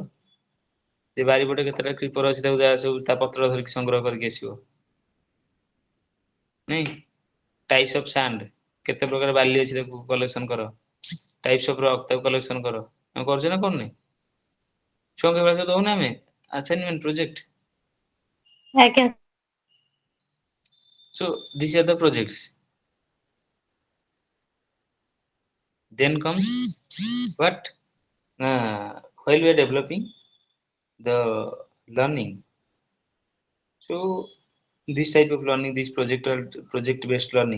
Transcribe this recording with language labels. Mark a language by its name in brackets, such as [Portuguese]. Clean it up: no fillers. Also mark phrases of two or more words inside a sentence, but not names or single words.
[Odia] ଯେ ବାରିପଟେ କେତେଟା କ୍ରିପର ଅଛି ତାକୁ ଯାହା ସବୁ ତା ପତ୍ର ଧରିକି ସଂଗ୍ରହ କରିକି ଆସିବ। ନାଇଁ [English] types of sand, [Odia] କେତେ ପ୍ରକାର ବାଲି ଅଛି ତାକୁ କଲେକ୍ସନ କର। [English] types of rock [Odia] ତାକୁ କଲେକ୍ସନ କର। ଆମେ କରୁଛେ ନା କରୁନେ? ଛୁଆଙ୍କୁ ଏଭଳିଆ ସବୁ ଦଉନା ଆମେ [English] assignment project. [Odia] ଆଜ୍ଞା। [English] So these are the projects. Then comes what? While we are developing the learning, so this type of learning, this project based learning.